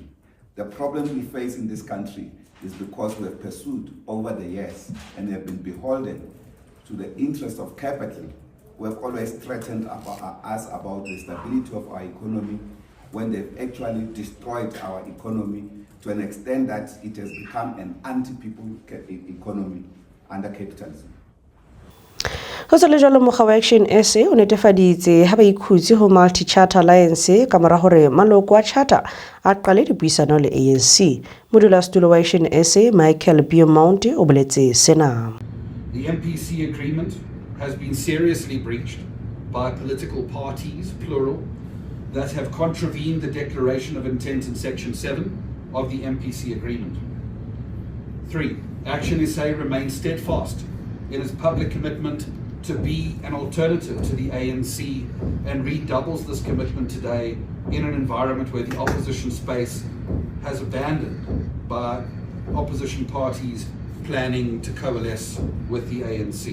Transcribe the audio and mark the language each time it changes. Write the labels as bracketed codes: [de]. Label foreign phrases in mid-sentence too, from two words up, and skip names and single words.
[en] The problem we face in this country is because we have pursued over the years and have been beholden to the interest of capital. We have always threatened us about the stability of our economy when they've actually destroyed our economy to an extent that it has become an anti-people economy under capitalism. [st] Ho sa le jalo mokga wa Action SA o netefaditse ha ba ikhutse ho Multi-Charter Alliance ka mora hore maloko a charter a qale dipuisano le ANC. Modulasetulo wa Action SA Michael Beaumont o boletse sena. [en] The MPC agreement has been seriously breached by political parties, plural, that have contravened the Declaration of Intent in Section 7 of the MPC agreement. 3. Action SA remains steadfast in its public commitment to be an alternative to the ANC and redoubles this commitment today in an environment where the opposition space has abandoned by opposition parties planning to coalesce with the ANC.